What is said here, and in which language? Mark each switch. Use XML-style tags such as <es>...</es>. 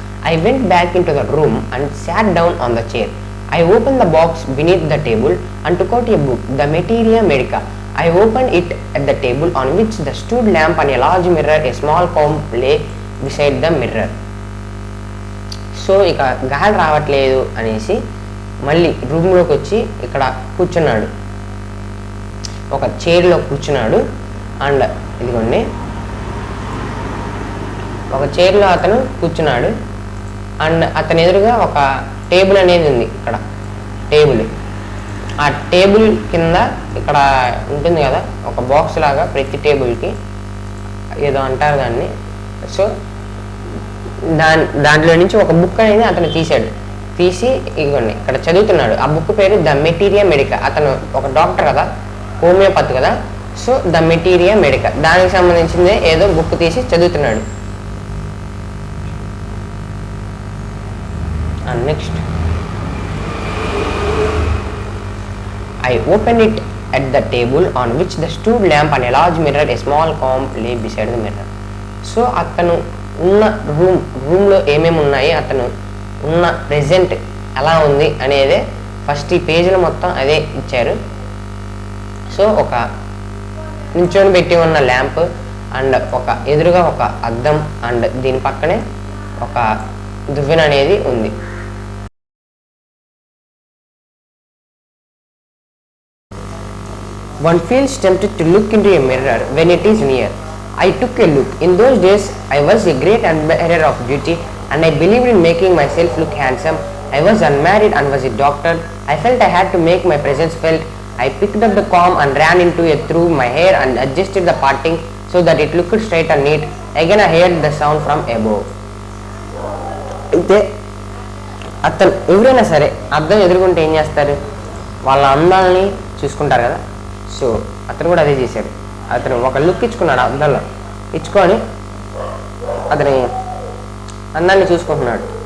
<en>I went back into the room and sat down on the chair. I opened the box beneath the table and took out a book, The Materia Medica. I opened it at the table on which the stood lamp and a large mirror, a small comb lay beside the mirror.</en> <te>So ఇక గాలి రావట్లేదు అనేసి మళ్ళీ రూమ్లోకి వచ్చి ఇక్కడ కూర్చున్నాడు, ఒక చైర్లో కూర్చున్నాడు. అండ్ ఇదిగోండి ఒక చైర్లో అతను కూర్చున్నాడు. అండ్ అతని ఎదురుగా ఒక టేబుల్ అనేది ఉంది. ఇక్కడ టేబుల్, ఆ టేబుల్ కింద ఇక్కడ ఉంటుంది కదా ఒక బాక్స్ లాగా, ప్రతి టేబుల్కి ఏదో అంటారు దాన్ని. సో దాంట్లో నుంచి ఒక బుక్ అనేది అతను తీసి ఇదిగోండి ఇక్కడ చదువుతున్నాడు. ఆ బుక్ పేరు ద మెటీరియా మెడికా. అతను ఒక డాక్టర్ కదా, హోమియోపతి కదా. సో ద మెటీరియా మెడికా దానికి సంబంధించిందే ఏదో బుక్ తీసి చదువుతున్నాడు.</te> <en>And next, I opened it at the table on which the stood lamp and a large mirror, a small comb lay beside the mirror.</en> <te>So అతను ఉన్న రూమ్లో ఏమేమి ఉన్నాయి, అతను ఉన్న ప్రెజెంట్ ఎలా ఉంది అనేదే ఫస్ట్ ఈ పేజీలో మొత్తం అదే ఇచ్చారు. సో ఒక నించొని పెట్టి ఉన్న ల్యాంప్ అండ్ ఒక ఎదురుగా ఒక అద్దం అండ్ దీని పక్కనే ఒక దువ్వెన అనేది ఉంది.</te> <en>One feels tempted to look into a mirror when it is near. I took a look. In those days, I was a great admirer of beauty and I believed in making myself look handsome. I was unmarried and was a doctor. I felt I had to make my presence felt. I picked up the comb and ran into it through my hair and adjusted the parting so that it looked straight and neat. Again I heard the sound from above.</en> <te>అయితే అతను ఎవరైనా సరే అద్దం ఎదుర్కొంటే ఏం చేస్తారు, వాళ్ళ అందాలని చూసుకుంటారు కదా. సో అతను కూడా అదే చేశాడు. అతను ఒక లుక్ ఇచ్చుకున్నాడు, అద్దంలో ఇచ్చుకొని అతని అందాన్ని చూసుకుంటున్నాడు.</te>